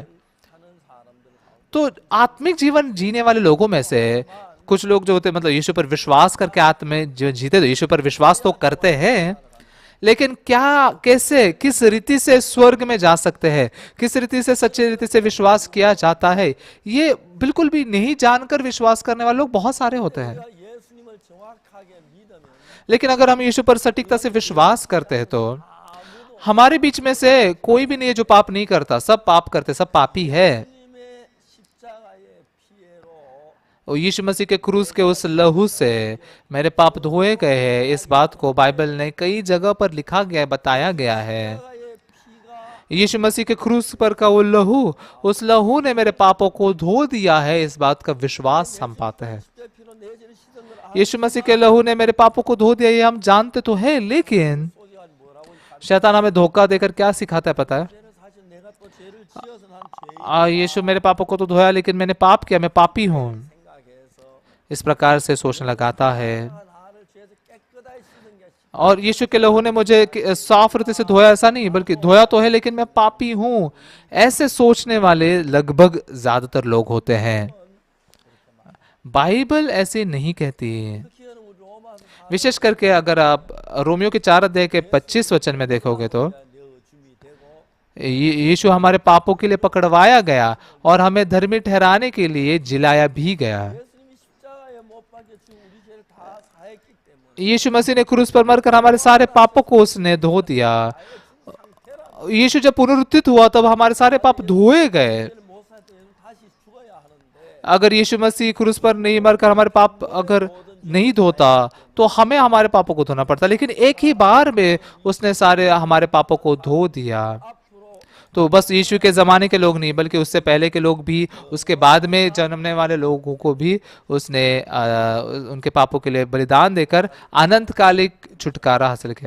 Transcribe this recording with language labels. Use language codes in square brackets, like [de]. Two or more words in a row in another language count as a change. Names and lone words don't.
[hi] तो आत्मिक जीवन जीने वाले लोगों में से कुछ लोग जो होते हैं, मतलब यीशु पर विश्वास करके आत्मिक जीवन जीते, तो यीशु पर विश्वास तो करते हैं, लेकिन क्या, कैसे, किस रीति से स्वर्ग में जा सकते हैं, किस रीति से, सच्ची रीति से विश्वास किया जाता है, ये बिल्कुल भी नहीं जानकर विश्वास करने वाले लोग बहुत सारे होते हैं। [ko] 우리가 예수님을 정확하게 믿으면 [hi] लेकिन अगर हम यीशु पर सटीकता से विश्वास करते हैं तो हमारे बीच में से कोई भी नहीं है जो पाप नहीं करता, सब पाप करते, सब पापी है। [ko] 예수님의 십자가의 피해로 [hi] और यीशु मसीह के क्रूस के उस लहू से मेरे पाप धोए गए हैं। इस बात को बाइबल ने कई जगह पर लिखा गया है, बताया गया है। [ko] 십자가의 피가 [hi] यीशु मसीह के क्रूस पर का वो लहू, उस लहू ने मेरे पापों को धो दिया है, इस बात का विश्वास हम पाते हैं। [ko] 십자가의 피로 내 죄를 씻은 걸 [hi] यीशु मसीह के लहू ने मेरे पापों को धो दिया, ये हम जानते तो है, लेकिन [ko] 소리가 뭐라고 [hi] शैतान हमें धोखा देकर क्या सिखाता है पता है? [ko] 죄는 사실 내가 또 죄를 지어서 난 죄인 [hi] यीशु मेरे पापों को तो धोया, लेकिन मैंने पाप किया, मैं पापी हूँ, [ko] 생각해서 [hi] इस प्रकार से सोचने लगाता है। [ko] 나를 죄에서 깨끗하게 씻은 게 [hi] और यीशु के लहू ने मुझे साफ रीति से धोया, ऐसा नहीं, बल्कि धोया तो है लेकिन मैं पापी हूँ, ऐसे सोचने वाले लगभग ज्यादातर लोग होते हैं। बाइबल ऐसे नहीं कहती। [ko] 특히는 우리 로마 [hi] विशेष करके अगर आप रोमियो के 4 अध्याय के 25 वचन में देखोगे तो [ko] 내어줌이 되고 [hi] यीशु हमारे पापों के लिए पकड़वाया गया और हमें धर्मी ठहराने के लिए जिलाया भी गया। [ko] 예수님이 십자가에 못 박혀 죽은 우리 죄를 다 사했기 때문에 [hi] यीशु मसीह ने क्रूस पर मरकर हमारे सारे पापों को उसने धो दिया। यीशु जब पुनरुत्थित हुआ तब हमारे सारे पाप धोए गए। [ko] 죄를 못 살 때 다시 죽어야 하는데 [hi] अगर यीशु मसीह क्रूस पर नहीं मरकर हमारे पाप अगर नहीं धोता तो हमें हमारे पापों को धोना पड़ता, लेकिन एक ही बार में उसने सारे हमारे पापों को धो दिया। [ko] 앞으로 [hi] तो बस यीशु के ज़माने के लोग नहीं बल्कि उससे पहले के लोग भी, उसके बाद में जन्मने वाले लोगों को भी उसने उनके पापों के लिए बलिदान देकर अनंतकालिक छुटकारा हासिल किया।